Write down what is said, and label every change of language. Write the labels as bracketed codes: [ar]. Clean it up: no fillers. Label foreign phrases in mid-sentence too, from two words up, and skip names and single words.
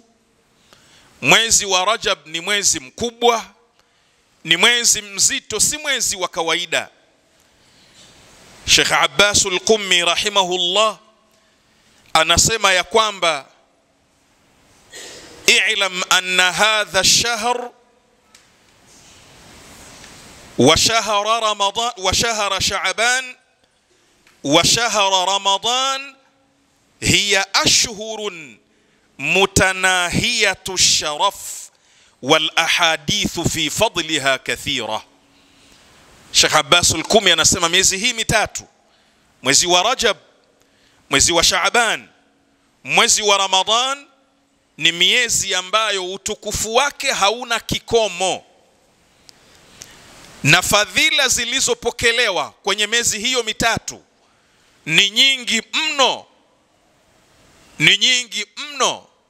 [sw] Mwezi wa Rajab ni mwezi mkubwa, ni mwezi mzito, si mwezi wa kawaida. [ar] Sheikh Abbas al-Qummi rahimahullah [sw] anasema ya kwamba [ar] اعلم أن هذا الشهر وشهر رمضان وشهر شعبان وشهر رمضان هي أشهر متناهية الشرف والأحاديث في فضلها كثيرة. [sw] Sheikh Abbas al-Kumi anasema miezi hii mitatu, mwezi wa Rajab, mwezi wa Shaaban, mwezi wa Ramadhan, ni miezi ambayo utukufu wake hauna kikomo, na fadhila zilizopokelewa kwenye miezi hiyo mitatu ni nyingi mno, ni nyingi mno.